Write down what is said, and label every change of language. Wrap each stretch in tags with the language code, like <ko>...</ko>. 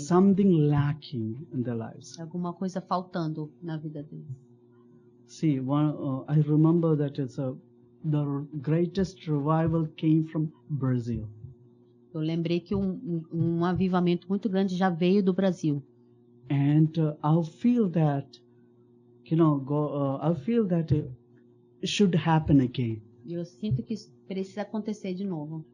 <en>Something lacking in their lives.</en> <pt>Alguma coisa faltando na vida deles.</pt> <en>See, I remember that the greatest revival came from Brazil.</en> <pt>Eu lembrei que um avivamento muito grande já veio do Brasil.</pt> <en>and I feel that, I feel that it should happen again.</en> <pt>E eu sinto que isso precisa acontecer de novo.</pt>